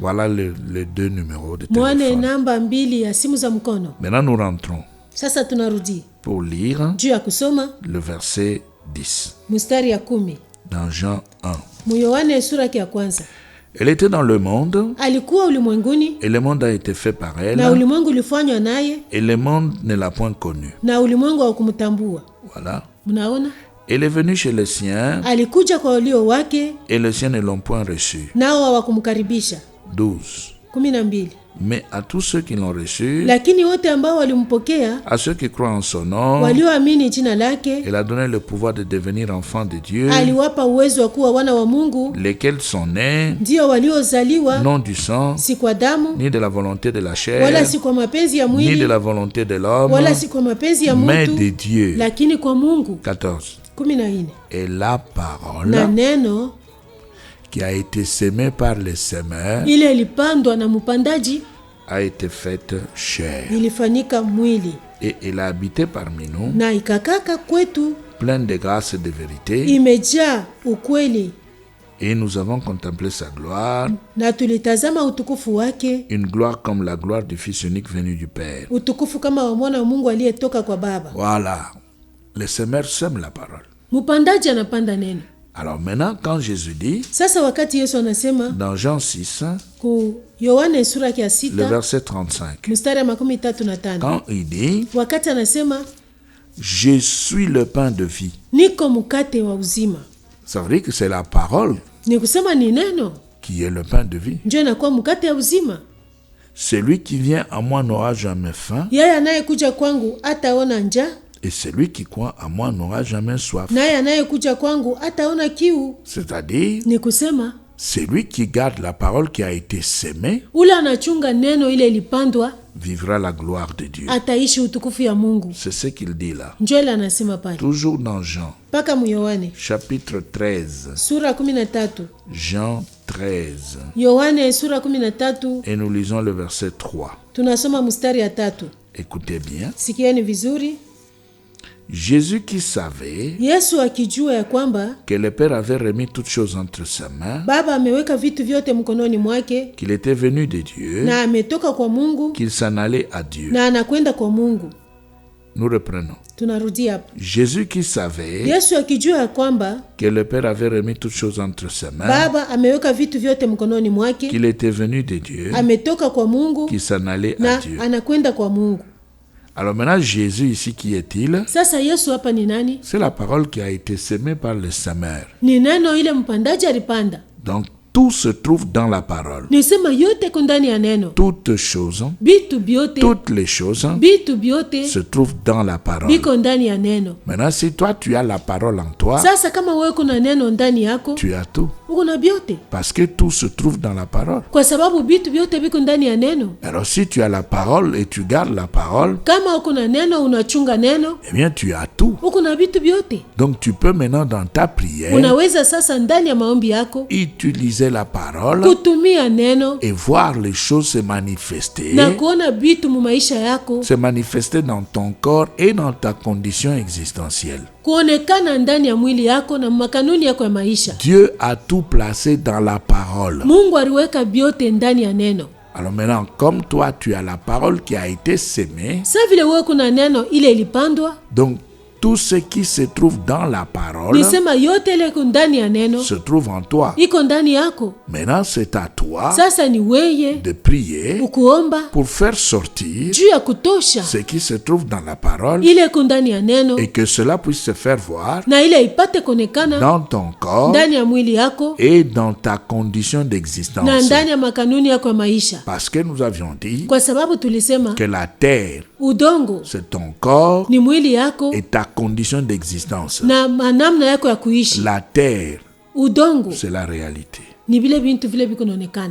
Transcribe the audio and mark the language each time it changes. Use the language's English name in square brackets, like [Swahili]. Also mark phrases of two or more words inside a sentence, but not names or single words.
[French] Voilà les deux numéros de téléphone. [Swahili] Namba mbili ya simu za mkono. [French] Maintenant nous rentrons. [Swahili] Sasa tunarudi. [French] Pour lire [Swahili] juu ya kusoma [French] le verset 10. [Swahili] Mstari ya 10. [French] Dans Jean 1. [Swahili] Muyohane sura ya kwanza. [French] Elle était dans le monde. [Swahili] Alikuwa ulimwenguni. [French] Et le monde a été fait par elle. [Swahili] Na ulimwengu ulifanywa naye. [French] Et le monde ne l'a point connue. [Swahili] Na ulimwengu haukumtambua. [French] Voilà. [Swahili] Mnaona? [French] Elle est venue chez les siens. [Swahili] Alikuja kwa walio wake. [French] Et les siens ne l'ont point reçu. [Swahili] Nao hawakumkaribisha. [French] 12. [Swahili] 12. [French] Mais à tous ceux qui l'ont reçu, [Swahili] lakini wote ambao walimpokea, [French] à ceux qui croient en son nom, [Swahili] walioamini jina lake, [French] il a donné le pouvoir de devenir enfants de Dieu, [Swahili] aliwapa uwezo wa kuwa wana wa Mungu, [French] lesquels sont nés, [Swahili] ndio waliozaliwa, [French] non du sang, [Swahili] si kwa damu, [French] ni de la volonté de la chair, [Swahili] wala si kwa mapenzi ya mwili, [French] ni de la volonté de l'homme, [Swahili] wala si kwa mapenzi ya [French] mais [Swahili] mtu, [French] de Dieu. [Swahili] lakini kwa Mungu. [French] 14. [Swahili] 14. [French] Et la parole, [Swahili] na neno [French] qui a été semée par les semeurs, [Swahili] ile ilipandwa na mpandaji, [French] a été faite chair. [Swahili] Ilifanyika mwili. [French] Et elle a habité parmi nous. [Swahili] Na ikakaka kwetu. [French] Pleine de grâce et de vérité. [Swahili] Imejaa ukweli. [French] Et nous avons contemplé sa gloire. [Swahili] Na tulitazama utukufu wake. [French] Une gloire comme la gloire du Fils unique venu du Père. [Swahili] Utukufu kama wa mwana wa Mungu aliyetoka kwa Baba. [French] Voilà. Les semeurs sèment la parole. [Swahili] Mpandaji anapanda neno. [French] Alors maintenant, quand Jésus dit, [Swahili] sasa wakati Yesu anasema, [French] dans Jean 6, [Swahili] ku Yohane sura ya 6, [French] le verset 35, [Swahili] mstari 35, [French] quand il dit, [Swahili] wakati anasema, [French] je suis le pain de vie, [Swahili] niko mkate wa uzima, [French] ça veut dire que c'est la parole, [Swahili] ni kusema ni neno, [French] qui est le pain de vie. [Swahili] ndio inakuwa mkate wa uzima. [French] Celui qui vient à moi n'aura jamais faim. [Swahili] Yeye anayekuja kwangu hataona njaa. [French] Et celui qui croit à moi n'aura jamais soif. [Swahili] Naye anayekuja kwangu hataona kiu. [French] C'est-à-dire, [Swahili] ni kusema, [French] celui qui garde la parole qui a été sémée [Swahili] ule anachunga neno ile ilipandwa [French] vivra la gloire de Dieu. [Swahili] Ataishi utukufu ya Mungu. [French] C'est ce qu'il dit là. [Swahili] Njoo ile anasema pale. [French] Toujours dans Jean. [Swahili] Paka mu Yohane. [French] Chapitre 13. [Swahili] Sura 13. [French] Jean 13. [Swahili] Yohane sura 13. [French] Et nous lisons le verset 3. [Swahili] Tunasoma mstari ya 3. [French] Écoutez bien. [Swahili] Sikieni vizuri. [French] Jésus qui savait [Swahili] Yesu akijua ya kwamba [French] que le Père avait remis toutes choses entre ses mains, [Swahili] Baba ameweka vitu vyote mkononi mwake, [French] qu'il était venu de Dieu, [Swahili] na ametoka kwa Mungu, [French] qu'il s'en allait à Dieu. [Swahili] Na anakwenda kwa Mungu. [French] Nous reprenons. [Swahili] Tunarudia hapo. [French] Jésus qui savait [Swahili] Yesu akijua ya kwamba [French] que le Père avait remis toutes choses entre ses mains, [Swahili] Baba ameweka vitu vyote mkononi mwake, [French] qu'il était venu de Dieu, [Swahili] ametoka kwa Mungu, [French] qu'il s'en allait à [Swahili] na [French] Dieu. [Swahili] anakwenda kwa Mungu. [French] Alors maintenant, Jésus ici, qui est-il? [Swahili] Sasa Yesu hapa ni nani? [French] C'est la parole qui a été sémée par le semeur. [Swahili] Ni neno ile mpandaji alipanda. [French] Donc, tout se trouve dans la parole. [Swahili] Nisema yote kundani ya neno. [French] Toutes choses, [Swahili] Bitu biote, [French] toutes les choses [Swahili] bitu biote [French] se trouvent dans la parole. [Swahili] Biko ndani ya neno. [French] Maintenant, si toi, tu as la parole en toi, [Swahili] sasa kama wewe kuna neno ndani yako, [French] tu as tout. [Swahili] Uko na biote. [French] Parce que tout se trouve dans la parole. [Swahili] Kwa sababu bitu biote biko ndani ya neno. [French] Alors, si tu as la parole et tu gardes la parole, [Swahili] kama uko na neno unachunga neno, [French] eh bien, tu as tout. [Swahili] Uko na bitu biote. [French] Donc, tu peux maintenant dans ta prière, [Swahili] unaweza sasa ndani ya maombi yako, [French] utiliser la parole [Swahili] kutumia neno [French] et voir les choses se manifester, [Swahili] na kuona bitu mu maisha yako, [French] se manifester dans ton corps et dans ta condition existentielle. [Swahili] Kuonekana ndani ya mwili yako na makanuni yako ya maisha. [French] Dieu a tout placé dans la parole. [Swahili] Mungu aliweka biote ndani ya neno. [French] Alors maintenant, comme toi, tu as la parole qui a été sémée, [Swahili] sasa vile wewe kuna neno ile ilipandwa, [French] donc tout ce qui se trouve dans la parole [Swahili] nisema yote ile ndani ya neno [French] se trouve en toi. [Swahili] Iko ndani yako. [French] Maintenant, c'est à toi [Swahili] sasa ni weye [French] de prier [Swahili] ukuomba [French] pour faire sortir [Swahili] juu ya kutosha [French] ce qui se trouve dans la parole [Swahili] ile ndani ya neno, [French] et que cela puisse se faire voir [Swahili] na ile ipate konekana [French] dans ton corps [Swahili] ndani ya mwili yako [French] et dans ta condition d'existence. [Swahili] Na ndani ya makanuni yako ya maisha. [French] Parce que nous avions dit [Swahili] kwa sababu tulisema [French] que la terre, [Swahili] udongo, [French] c'est ton corps [Swahili] ni mwili yako [French] et ta condition d'existence. [Swahili] Na namna yako ya kuishi. [French] La terre, [Swahili] udongo, [French] c'est la réalité. [Swahili] Ni vile bintu vile biko naonekana.